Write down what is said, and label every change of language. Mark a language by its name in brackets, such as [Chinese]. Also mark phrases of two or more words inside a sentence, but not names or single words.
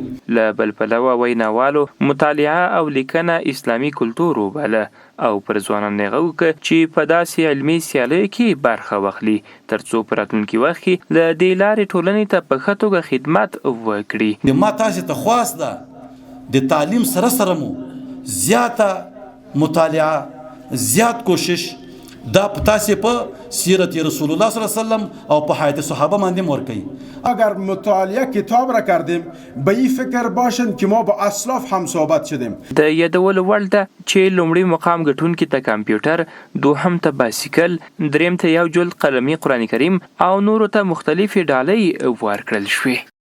[Pashto] له بل پلوه ویناوالو مطالعه او لیکنه اسلامي کلتور وباله او پر ځوانانو یې غږ وکړ چې په داسې علمي سیالیو کې برخه واخلي تر څو په راتلونکي وخت کې له دې لارې ټولنې ته په ښه توګه خدمت وکړي. ما تاسې ته خواست ده د تعلیم سره سره مو زیاته مطالعه زیات کوشش دا تاسې په سیرت [Arabic] رسول الله صلی الله علیه وسلم [Pashto] او په حیات صحابه باندې ورکوي. [Persian] اگر مطالعه کتاب را کردیم به این فکر باشند که ما با اسلاف هم صحبت شدیم. [Pashto] د یادولو وړ ده چې لومړی مقام ګټونکي ته کمپیوټر، دوهم ته بایسیکل، دریم ته یو جلد قلمي قرآن کریم او نورو ته مختلفې ډالۍ ورکړل شوې.